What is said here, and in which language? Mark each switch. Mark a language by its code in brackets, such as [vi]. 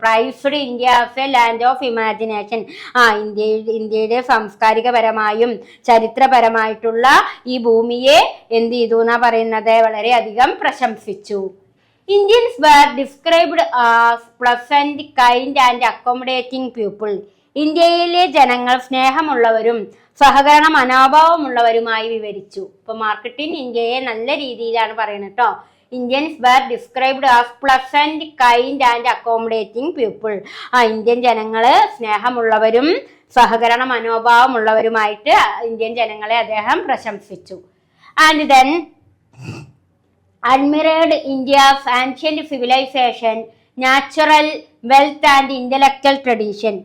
[en] Praised India as a land of imagination. [ml] ഇന്ത്യയുടെ സാംസ്കാരികപരമായും ചരിത്രപരമായിട്ടുള്ള ഈ ഭൂമിയെ എന്ത് ചെയ്തു എന്നാ പറയുന്നത്, വളരെയധികം പ്രശംസിച്ചു. [en] Indians were described as pleasant, kind and accommodating people. [ml] ഇന്ത്യയിലെ ജനങ്ങൾ സ്നേഹമുള്ളവരും സഹകരണ മനോഭാവമുള്ളവരുമായി വിവരിച്ചു. ഇപ്പൊ മാർക്ക് ട്വെയിൻ ഇന്ത്യയെ നല്ല രീതിയിലാണ് പറയുന്നത് കേട്ടോ. [en] Indians were described as pleasant, kind and accommodating people. [ml] Indian ജനങ്ങള് സ്നേഹമുള്ളവരും സഹകരണ മനോഭാവമുള്ളവരുമായിട്ട് ഇന്ത്യൻ ജനങ്ങളെ അദ്ദേഹം പ്രശംസിച്ചു. [en] And then admired India's ancient civilization, natural wealth and intellectual tradition.